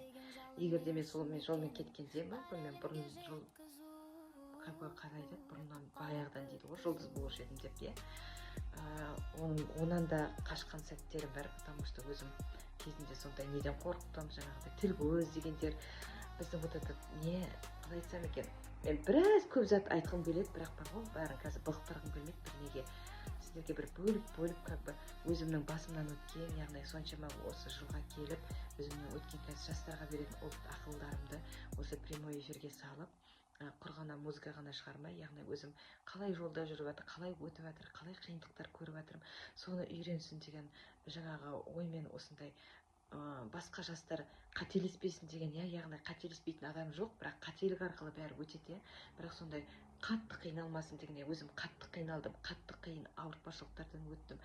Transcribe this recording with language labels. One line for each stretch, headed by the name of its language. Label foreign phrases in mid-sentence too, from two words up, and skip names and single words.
Kazakh: Егер де мен солмен жолмен кеткенде, мен бұрын жол қалай айтады, бұрыннан баяғыдан дейді ғой, жұлдыз болушы едім деп, онан да қашқан сәттерім бар,
Russian: потому что
Kazakh: өзім кезінде сондай неден қорықтым, жаңағыдай тіл көз дегендер біздің
Russian: вот этот
Kazakh: не қалай айтсам екен, мен біраз көп зат айтқым келеді, бірақ бар ғой, бәрін қазір былықтырғым келмейді бір неге. Сіздерге бір бөліп
Russian: как бы
Kazakh: өзімнің басымнан өткен, яғни соншама осы жылға келіп, өзімнің өткен қазір жастарға беретін ақылдарымды осы
Russian: прямой эфирге
Kazakh: салып, құр ғана музыка ғана шығармай, яғни өзім қалай жолда жүріп жатыр, қалай өтіп жатыр, қалай қиындықтар көріп жатырмын, соны үйренсін деген жаңағы оймен осындай басқа жастар қателеспесін деген, яғни қателеспейтін адам жоқ, бірақ қателік арқылы бәрі өтеді, бірақ сондай қатты қиналмасын деген, өзім қатты қиналдым, қатты қиын ауыртпашылықтардан өттім.